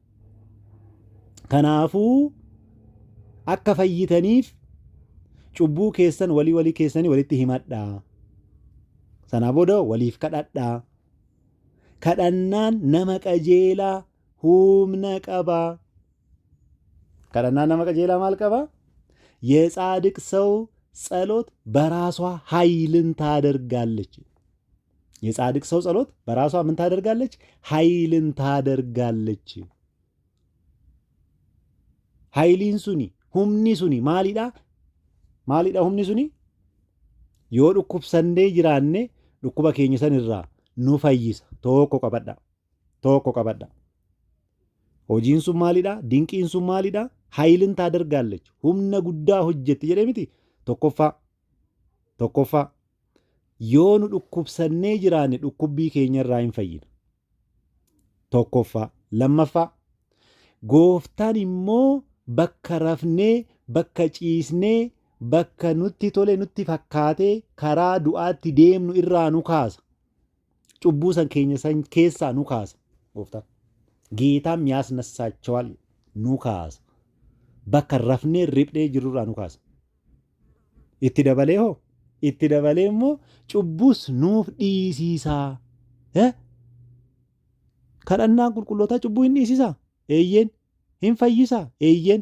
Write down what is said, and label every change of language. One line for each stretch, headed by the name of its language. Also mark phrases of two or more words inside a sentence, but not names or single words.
Oromo: Kanaafuu akka fayyitaniif cubbuu keessan walii keessanii walitti himadhaa. Sana booda waliif kadhadhaa. Kadhannaan nama qajeelaa humna qabaa. kadhannaan nama qajeelaa maal qabaa?
Amharic: የጻድቅ ሰው ጸሎት በራሷ ኃይልን ታደርጋለች። የጻድቅ ሰው ጸሎት በራሷ ምን ታደርጋለች? ኃይልን ታደርጋለች።
Oromo: haayilin suni humni suni maalidha humni suni yoo dhukkubsannee jiraanne dhukkuba keenya san irraa nu fayyisa. Tokko qabadha. Hojiin sun maalidha? Dinqiin sun maalidha?
Amharic: ኃይልን ታደርጋለች.
Oromo: Humna guddaa hojjetti jedhee miti. Tokkoffaa yoo nu dhukkubsannee jiraanne dhukkubbii keenya irraa hin fayyina. Tokkoffaa. Lammaffaa gooftaan immoo bakka rafnee, bakka ciisnee, bakka nutti tole nutti fakkaatee karaa du'aatti deemnu irraa nu kaasa. Cubbuu san keenya san keessaa nu kaasa. Gooftaan
Amharic: ጌታም ያስነሳቸዋል
Oromo: nu kaasa. Bakka rafnee riphee jirurraa nu kaasa. Itti dabalee immoo cubbuus nuuf dhiisisaa. Kadhannaan qulqullootaa cubbuu hin dhiisisaa? Eeyyeen. Hin fayyisaa? Eeyyeen.